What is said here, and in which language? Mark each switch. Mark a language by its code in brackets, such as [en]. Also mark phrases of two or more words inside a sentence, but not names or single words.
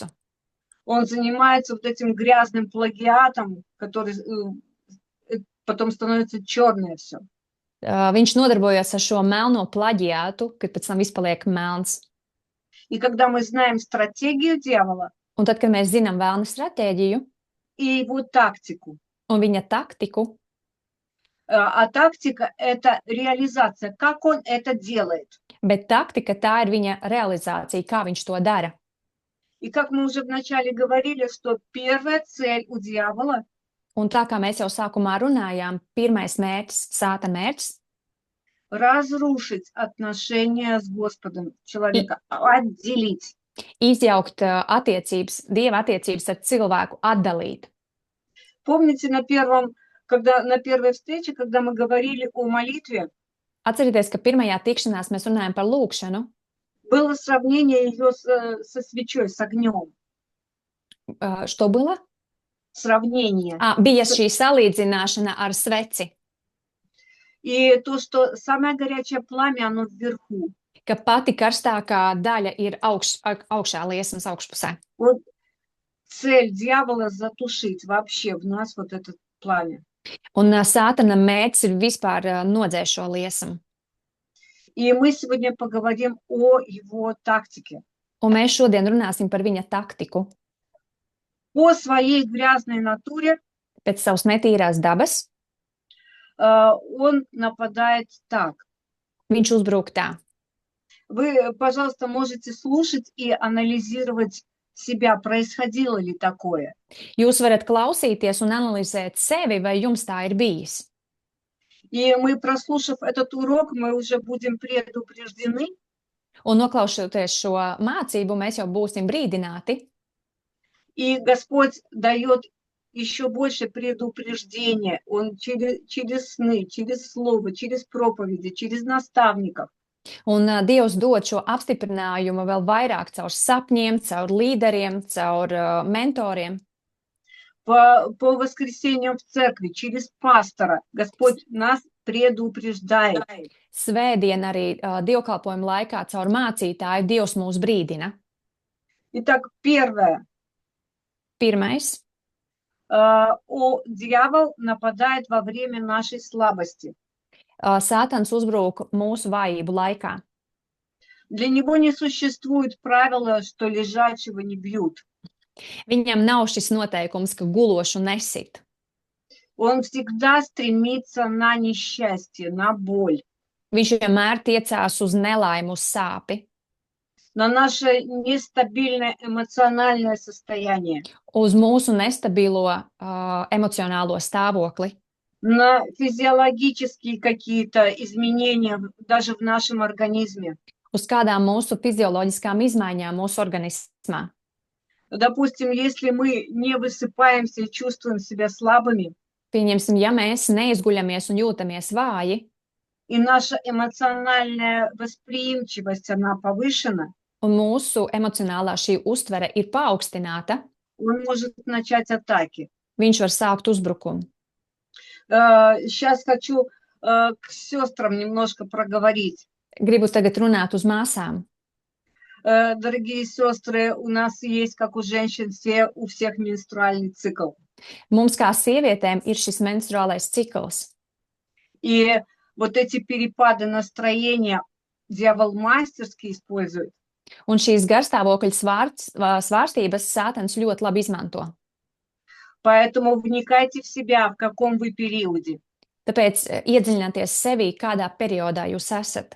[ru] Он занимается вот этим грязным плагиатом, который потом становится черное все. [lv] Viņš nodarbojas ar šo melno plaģiātu, kad pēc tam viss paliek melns. [ru] И когда мы знаем стратегию дьявола [lv] Un tad, kad mēs zinām vēlna stratēģiju [ru] и его тактику, [lv] un viņa taktiku, [ru] а тактика – это реализация, как он это делает. [lv] bet taktika tā ir viņa realizācija, kā viņš to dara. [ru] И как мы уже вначале говорили, что первая цель у дьявола [lv] Un tā kā mēs jau sākumā runājām, pirmais mērķis, Sātana mērķis – [ru] разрушить отношения с Господом человека, отделить. [lv] Izjaukt attiecības, Dieva attiecības ar cilvēku, atdalīt. [ru] Помните, на первой встрече, когда мы говорили о молитве, [lv] Atcerieties, ka pirmajā tikšanās mēs runājam par lūkšanu. [ru] было сравнение ее со свечой, с огнем. Что было? Сравнение. [lv] Bija šī salīdzināšana ar sveci. [ru] И то, что самое горячее пламя, оно вверху. [lv] Ka pati karstākā daļa ir augšā liesmas augšpusē. [ru] Вот цель дьявола затушить вообще в нас вот это пламя. [lv] Un sātana mērķis ir vispār nodzēst šo liesmu. [ru] И мы сегодня поговорим о его тактике. [lv] Un mēs šodien runāsim par viņa taktiku. [ru] По своей грязной натуре [lv] Pēc savas netīrās dabas [ru] он нападает так. [lv] viņš uzbruk tā. [ru] Вы, пожалуйста, можете слушать и анализировать себя, происходило ли такое. [lv] Jūs varat klausīties un analizēt sevi, vai jums tā ir bijis. [ru] И мы, прослушав этот урок, мы уже будем предупреждены, [lv] Un noklausoties šo mācību, mēs jau būsim brīdināti. [ru] и Господь дает еще больше предупреждения. Он через сны, через слово, через проповеди, через наставников. [lv] Un Dievs dod šo apstiprinājumu vēl vairāk caur sapņiem, caur līderiem, caur mentoriem. [ru] По воскресеньям в церкви, через пастора. Господь нас предупреждает. [lv] Svētdien arī dievkalpojuma laikā caur mācītāju Dievs mūs brīdina. [ru] Итак, первое. [lv] Pirmais. [ru] Дьявол нападает во время нашей слабости. [lv] Sātans uzbruk mūsu vājību laikā. [ru] Для него не существует правила, что лежачего не бьют. [lv] Viņam nav šis noteikums, ka gulošu nesit. [ru] Он всегда стремится на несчастье, на боль, [lv] Viņš vienmēr tiecās uz nelaimu, uz sāpi, [ru] на наше нестабильное эмоциональное состояние, [lv] uz mūsu nestabilo emocionālo stāvokli, [ru] на физиологические какие-то изменения даже в нашем организме. [lv] uz kādām mūsu fizioloģiskām izmaiņām mūsu organismā. [ru] Допустим, если мы не высыпаемся и чувствуем себя слабыми, [lv] Pieņemsim, ja mēs neizguļamies un jūtamies vāji, [ru] и наша эмоциональная восприимчивость, она повышена, [lv] un mūsu emocionālā šī uztvere ir paaugstināta, [ru] он может начать атаки. [lv] viņš var sākt uzbrukumu. [ru] Сейчас хочу к сестрам немножко проговорить. [lv] Gribu tagad runāt uz māsām. [ru] Дорогие сестры, у нас есть, как у женщин, у всех менструальный цикл. [lv] Mums kā sievietēm ir šis menstruālais cikls. [ru] И вот эти перепады настроения дьявол мастерски использует. [lv] Un šīs garstāvokļa svārstības Sātans ļoti labi izmanto. [ru] Поэтому вникайте в себя, в каком вы периоде, [lv] Tāpēc iedziļināties sevī, kādā periodā jūs esat,